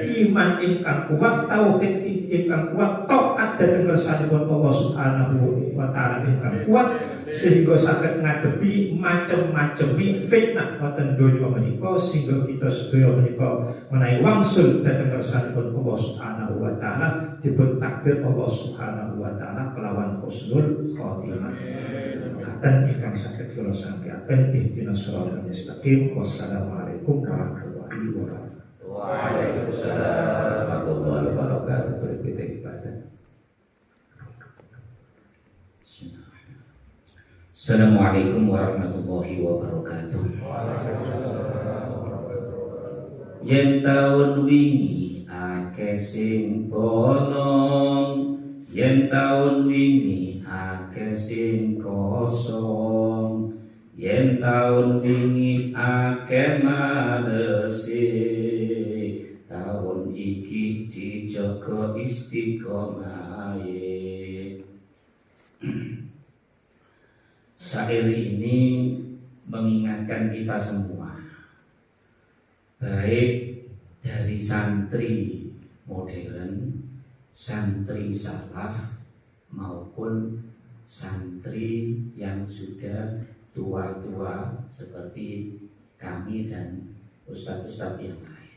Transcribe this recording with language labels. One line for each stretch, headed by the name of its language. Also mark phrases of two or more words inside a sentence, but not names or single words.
Javanese: iman ingkang kuat, tauhid ingkang kuat, taat dhateng ngersanipun Allah
Arabic: سبحانه وتعالى
Javanese: ingkang kuat sehingga saged ngadepi macem-macem fitnah wonten donya menika sehingga kita sedaya menika menawi wangsul dhateng ngersanipun Allah
Arabic: سبحانه وتعالى
Javanese: dipun takdir Allah
Arabic: سبحانه وتعالى
Javanese: kelawan
Arabic: حسن الخاتمة.
Javanese: Mekaten ingkang saged kula sampaikan
Arabic: اهدنا الصراط المستقيم. والسلام عليكم ورحمة الله وبركاته. وعليكم السلام ورحمة الله وبركاته.
Indonesian: Berikut ibadah.
Arabic: السلام عليكم ورحمة الله وبركاته.
Javanese: Yen taun wingi akeh sing bolong, yen taun wingi akeh sing kosong, yen taun wingi akeh malese, taun iki dijaga istiqomahe.
Indonesian: Syair ini mengingatkan kita semua, baik dari santri modern, santri salaf maupun santri yang sudah tua-tua seperti kami dan ustadz-ustadz yang lain.